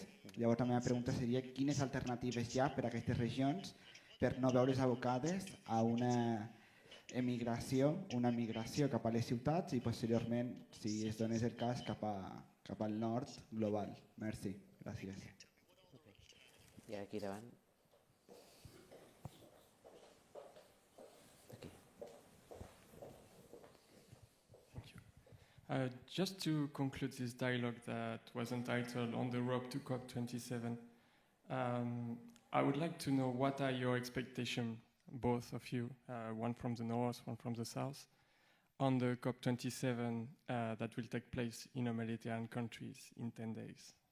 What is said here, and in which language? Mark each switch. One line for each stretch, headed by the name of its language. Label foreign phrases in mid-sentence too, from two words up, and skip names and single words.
Catalan: Llavors la meva pregunta seria quines alternatives hi ha per a aquestes regions per no veure's abocades a una migració cap a les ciutats i posteriorment, si es donés el cas, cap al nord global. Merci. Gràcies. I aquí davant. Aquí.
English: Just to conclude this dialogue that was entitled On the Road to COP27, I would like to know what are your expectations both of you, one from the north, one from the south, on the COP27 that will take place in humanitarian countries in 10 days.